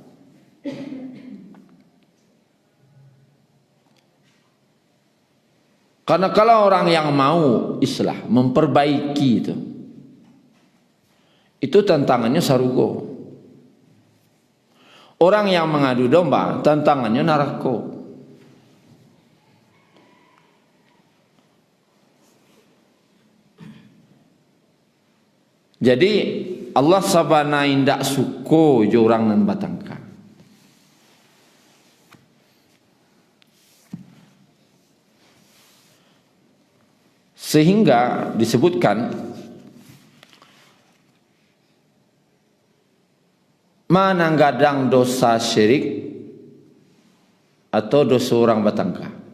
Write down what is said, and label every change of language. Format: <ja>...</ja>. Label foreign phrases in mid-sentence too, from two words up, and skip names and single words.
<id>Karena kalau orang yang mau islah, memperbaiki itu tantangannya sarugo. Orang yang mengadu domba, tantangannya narako.</id> <min>Jadi Allah sabana indak suko je orang nan batangka.</min> <id>Sehingga disebutkan mana gadang dosa syirik atau dosa orang batangka.</id>